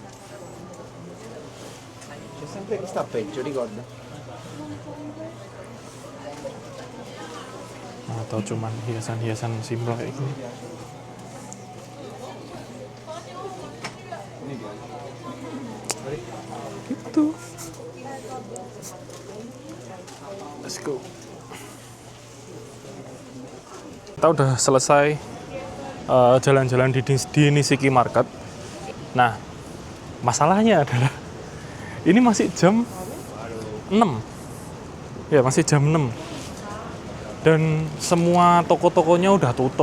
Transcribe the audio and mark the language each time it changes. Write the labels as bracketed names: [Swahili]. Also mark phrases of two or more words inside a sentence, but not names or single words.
[Italian] C'è sempre chi sta peggio, ricorda? [Indonesian] Atau cuman hiasan-hiasan simpel kayak gini. Gitu. [English] Let's go. [Indonesian] Kita udah selesai jalan-jalan di Nishiki Market. Nah, masalahnya adalah Ini masih jam 6. Ya, masih jam 6. Dan semua toko-tokonya udah tutup.